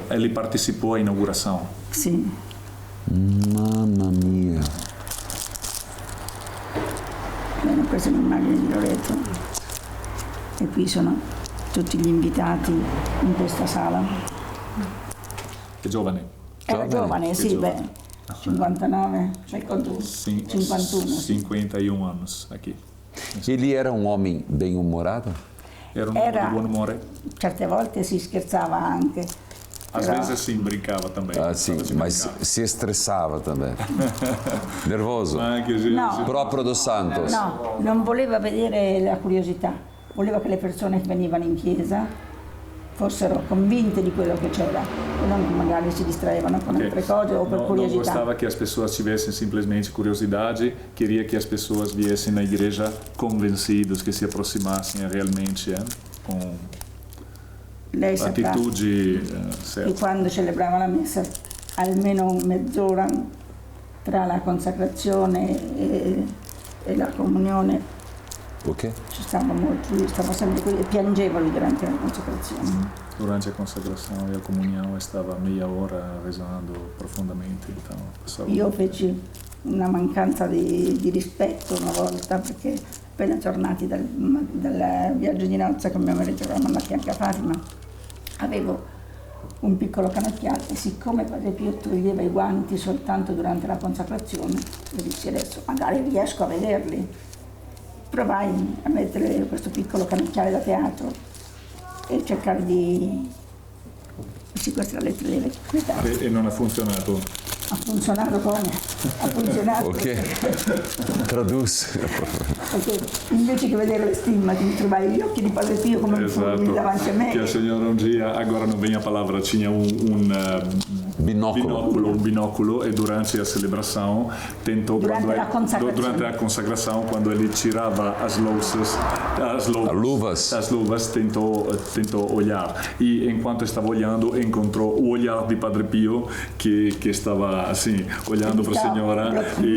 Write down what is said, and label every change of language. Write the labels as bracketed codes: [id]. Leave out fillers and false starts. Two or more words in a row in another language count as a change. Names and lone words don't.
[pt] Ele participou da inauguração. [it] Sì. Mamma mia. Abbiamo preso un'immagine di Loreto e qui sono tutti gli invitati in questa sala. Che giovane. Era giovane, sì, giovane. beh, 59, cioè quanto? 51. 51 anni aqui. [pt] Ele era homem bem-humorado? [it] Era un uomo di buon umore. Certe volte si scherzava anche. [pt] Às [it] però [pt] vezes si imbrincava também. Ah, sim, mas se estressava também. Nervoso? [it] Anche se, No. [pt] Próprio do Santos. [it] No, non voleva vedere la curiosità, voleva che le persone che venivano in chiesa fossero convinte di quello che c'era e non magari si distraevano con altre cose o per [pt] não [it] curiosità. [pt] gostava que as pessoas tivessem simplesmente curiosidade, queria que as pessoas viessem na igreja convencidos, que se aproximassem realmente com [it] Lei saprà [pt] atitude [it] che [pt] certa. [it] quando celebrava la messa almeno mezz'ora tra la consacrazione e la comunione [pt] O quê? [it] ci stava molto, lui stava sempre qui e piangeva lui durante la consacrazione. [pt] Durante a consagração e a comunhão estava meia hora rezando profondamente, então passava. [it] Io feci una mancanza di rispetto una volta perché appena tornati dal viaggio di nozze con mio marito eravamo andati anche a Fatima, avevo un piccolo canocchiale e siccome Padre Pio toglieva i guanti soltanto durante la consacrazione, io dissi adesso magari riesco a vederli. Provai a mettere questo piccolo canocchiale da teatro e cercare di... Sì, questa è la lettera delle questa E non ha funzionato. ha funzionato come? Ha funzionato. [pt] O quê? Traduz. [it] Perché invece che vedere le stimmati mi trovai gli occhi di Padre Pio come fulmini davanti a me. [pt] Que a senhora dia, agora não vem a palavra, tinha Binóculo. um binóculo e durante a celebração tentou Durante a consagração. durante a consagração quando ele tirava as luvas tentou olhar e enquanto estava olhando encontrou o olhar de Padre Pio que estava assim olhando para a senhora e